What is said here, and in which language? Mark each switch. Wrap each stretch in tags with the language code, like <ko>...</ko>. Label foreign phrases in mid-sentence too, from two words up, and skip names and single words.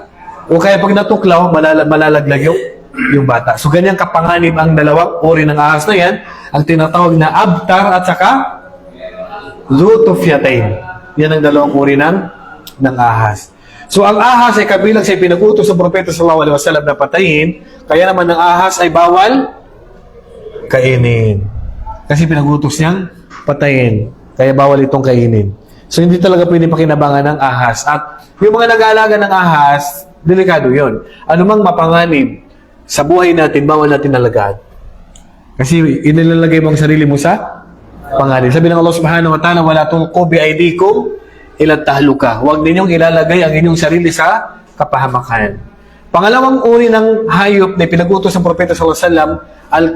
<tl>O kaya pag natuklaw, malalaglag yung bata. So, ganyan kapanganib ang 2 uri ng ahas na yan, ang tinatawag na abtar at saka zutufyatain. Yan ang 2 uri ng ahas. So, ang ahas ay kabilang sa pinag-utos ng propeta</tl> <ar>صلى الله عليه وسلم</ar> <tl>na patayin, kaya naman ang ahas ay bawal kainin. Kasi pinag-utos niyang patayin. Kaya bawal itong kainin. So, hindi talaga pwede pakinabangan ng ahas. At yung mga nag-aalaga ng ahas, delikado yon. Anumang mapanganib sa buhay natin, bawal natin alagaan. Kasi inilalagay mo ang sarili mo sa panganib. Sabi ng</tl> <ar>الله سبحانه وتعالى ولا تلقوا بأيديكم إلى التهلكة.</ar> <tl>Huwag ninyong ilalagay ang inyong sarili sa kapahamakan. Pangalawang uri ng hayop na pinag-utos ng propeta</tl> <ar>صلى الله عليه وسلم,</ar>